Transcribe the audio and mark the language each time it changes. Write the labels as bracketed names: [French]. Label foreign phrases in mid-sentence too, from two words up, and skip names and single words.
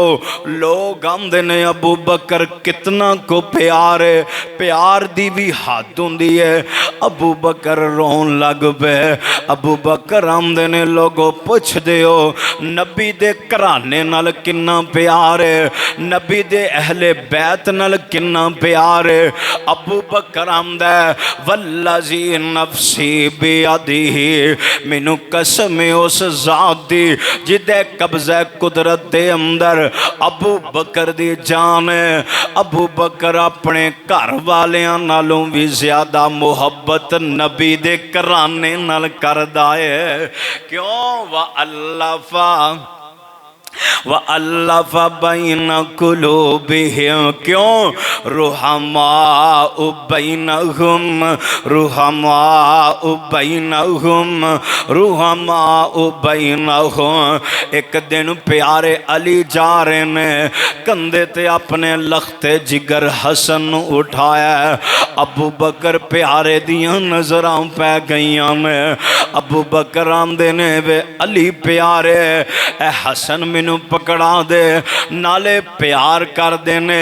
[Punjabi] لوگ آندے نے ابو بکر کتنا کو پیار ہے، پیار دی بھی حد ہندی ہے. ابو بکر رون لگ پے. ابو بکر آندے نے لوگو پچھدے ہو نبی دے گھرانے نال کنا پیار ہے، نبی دے اہل بیت نال کنا پیار ہے? ابو بکر آندا [Arabic] والذي نفسي بيده, [Punjabi] مینوں قسم ہے اس ذات دی جدے قبضہ قدرت دے اندر ابو بکر دی جان ہے. ابو بکر اپنے گھر والیاں نالوں بھی زیادہ محبت نبی دے گھرانے نال کردا ہے. کیوں? [Arabic] وألف وألف بين قلوبهم. [Punjabi] کیوں? [Arabic] رحماء بينهم، رحماء بينهم، رحماء بينهم. [Punjabi] اک دن پیارے علی جا رہے نے کندھے تے اپنے لخت جگر حسن اٹھایا. ابو بکر پیارے دیاں نظراں پے گئیاں نے. ابو بکر آندے نے وے علی پیارے اے حسن مینوں پکڑا دے، نالے پیار کر دینے.